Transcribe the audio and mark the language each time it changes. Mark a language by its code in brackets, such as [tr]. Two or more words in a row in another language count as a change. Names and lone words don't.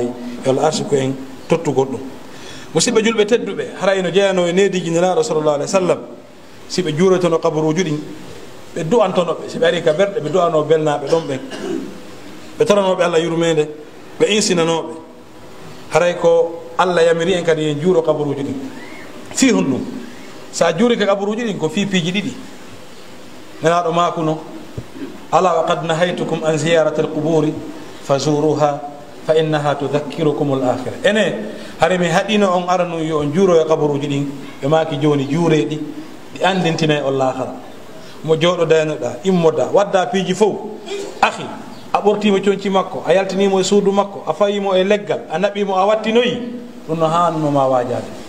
[ff] yo Allah arsi ko en tottugol ɗum. musidɓe julɓe tedduɓe, haray no jeeyano e nediji nelaɗo [ar] صلى الله عليه وسلم, [ff] si ɓe juuretono kabaruji ɗin ɓe du'antonoɓe, si ɓe ari ka berɗe ɓe du'ano belnaɓe ɗon ɓen, ɓe toranoɓe Allah yurmede, ɓe insinanoɓe. haray ko Allah yamiri en kadi en juuro kabaruji ɗin fi hon ɗum. sa juuri ka kabaruji ɗin ko fi piiji ɗiɗi. nelaɗo makuno ala [ar] وقد نهيتكم عن زيارة القبور فزوروها فإنها تذكركم الآخرة. [ff] ene hare mi haɗino on aranu yo on juuro e kabaruji ɗin ɓe maki joni juureɗi ɗi andintina e on lahara. mo jooɗo daynoɗa immoda wadda piiji fof akhi, a ɓortimo coñci makko, a yaltinimo e suudu makko, a fayimo e leggal, a naɓimo, a wattinoyi, ɗum no hannuma wajade.